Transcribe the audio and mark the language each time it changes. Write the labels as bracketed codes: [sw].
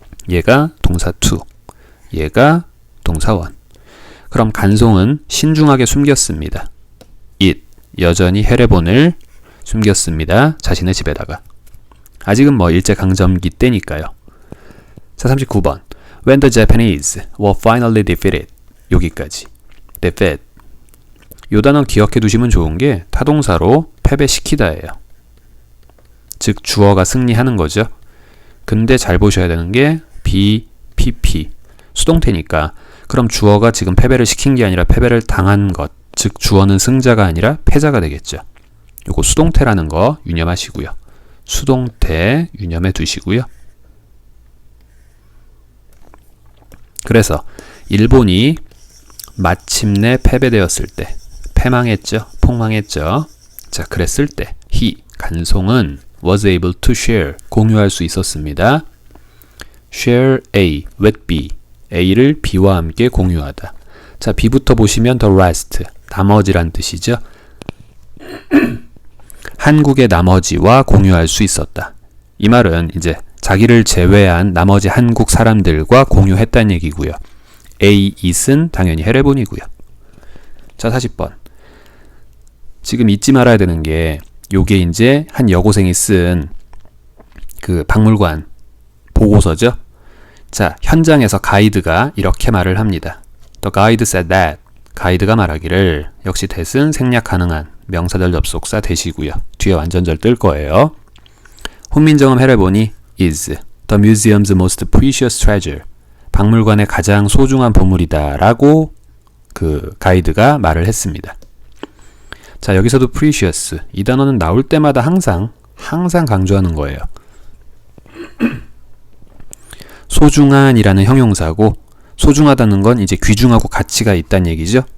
[ko] 얘가 동사 to, 얘가 동사 one. 그럼 간송은 신중하게 숨겼습니다. it, 여전히 해례본을 숨겼습니다. 자신의 집에다가. 아직은 뭐 일제강점기 때니까요. 자, 39번. [en] When the Japanese were finally defeated. [ko] 여기까지. defeat. 요 단어 기억해 두시면 좋은 게 타동사로 패배시키다예요. 즉 주어가 승리하는 거죠. 근데 잘 보셔야 되는 게 be, pp. 수동태니까 그럼 주어가 지금 패배를 시킨 게 아니라 패배를 당한 것. 즉 주어는 승자가 아니라 패자가 되겠죠. 요거 수동태라는 거 유념하시고요. 수동태 유념해 두시고요. 그래서 일본이 마침내 패배되었을 때 패망했죠. 폭망했죠. 자, 그랬을 때 he, 간송은 [en] was able to share, [ko] 공유할 수 있었습니다. [en] share A with B, [ko] A를 B와 함께 공유하다. 자, B부터 보시면 the rest, 나머지란 뜻이죠. 한국의 나머지와 공유할 수 있었다. 이 말은 이제 자기를 제외한 나머지 한국 사람들과 공유했다는 얘기고요. A, it은 당연히 해례본이고요. 자, 40번. 지금 잊지 말아야 되는 게 요게 이제 한 여고생이 쓴 그 박물관 보고서죠. 자, 현장에서 가이드가 이렇게 말을 합니다. [en] The guide said that. [ko] 가이드가 말하기를 역시 that은 생략 가능한 명사절 접속사 that이고요. 뒤에 완전절 뜰 거예요. [en] 훈민정음 해례본이 is the museum's most precious treasure. [ko] 박물관의 가장 소중한 보물이다 라고 그 가이드가 말을 했습니다. 자, 여기서도 precious. 이 단어는 나올 때마다 항상 강조하는 거예요. 소중한이라는 형용사고, 소중하다는 건 이제 귀중하고 가치가 있다는 얘기죠.